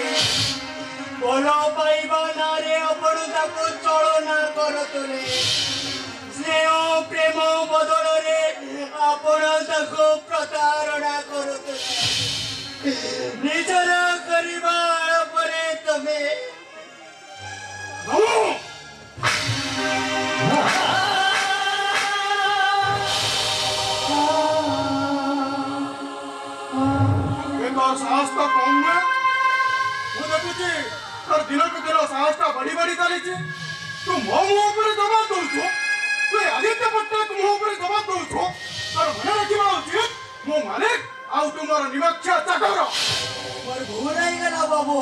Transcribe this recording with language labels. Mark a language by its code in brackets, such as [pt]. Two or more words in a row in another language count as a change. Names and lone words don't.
[or] ଭଲ ପାଇବା ନାଁରେ ଆପଣ ତାକୁ ଚଳନା କରୁଥିଲେ। ସ୍ନେହ ପ୍ରେମ ବଦଳରେ ଆପଣ ତାକୁ ପ୍ରତାରଣା କରୁଥିଲେ। ନିଜର କରିବା ପରେ ତମେ [hi] साहस तो कम है। [or] ମୁଁ ଦେଖୁଛି ତୋର ଦିନକୁ ଦିନ ସାହସଟା ବଢି ବଢି ଚାଲିଛି। ତୁ ମୋ ମୁହଁ ଉପରେ ଜବାବ ଦଉଛୁ। ତୁ ଆଦିତ୍ୟ ପଟ୍ଟନାୟକ ମୁହଁ ଉପରେ ଜବାବ ଦଉଛୁ। ତୋର ମନେ ରଖିବା ଉଚିତ ମୁଁ ମାଲିକ ଆଉ ତୁମର ନିରକ୍ଷ ଚାକର। ମୋର ଭୁଲ ହେଇଗଲା ବାବୁ।